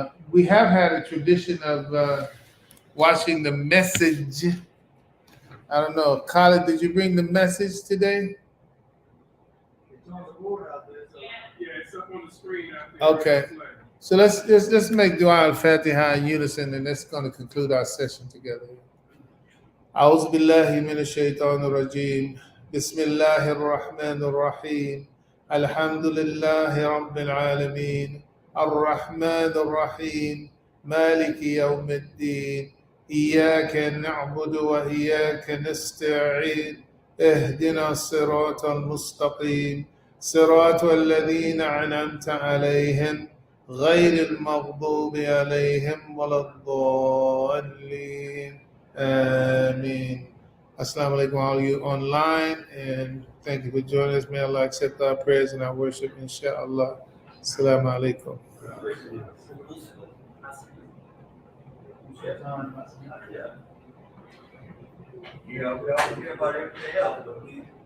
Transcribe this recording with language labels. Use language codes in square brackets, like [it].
[en] We have had a tradition of watching the message. I don't know, Khalid, did you bring the message today? It's on the board out there, so. Yeah, it's up on the screen out there. Okay. So let's make Dua al-Fatiha in unison, and that's going to conclude our session together. [ar] أعوذ بالله من الشيطان الرجيم بسم الله الرحمن الرحيم الحمد لله رب العالمين الرحمن الرحيم مالك يوم الدين إياك نعبد وإياك نستعين اهدنا الصراط المستقيم صراط الذين أنعمت عليهم غير المغضوب عليهم ولا الضالين آمين. [en] Assalamu alaikum all of you online, and thank you for joining us. May Allah accept our prayers and our worship, inshallah. Assalamu alaikum. You know, we always hear about everything else, but we